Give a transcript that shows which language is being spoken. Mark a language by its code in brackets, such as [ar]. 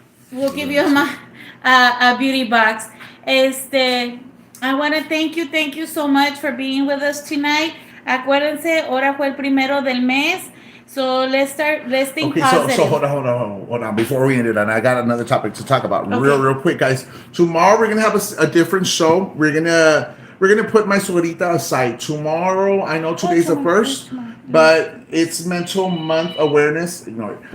[en] We'll give you a beauty box. I want to thank you so much for being with us tonight. [es] Acuérdense, ahora fue el primero del mes. [en] So let's think positive. So hold on. Before we end it, and I got another topic to talk about real quick, guys. Tomorrow we're gonna have a different show. We're gonna put my suegrita aside. Tomorrow, I know today's the first. But it's Mental Month Awareness. Ignore it.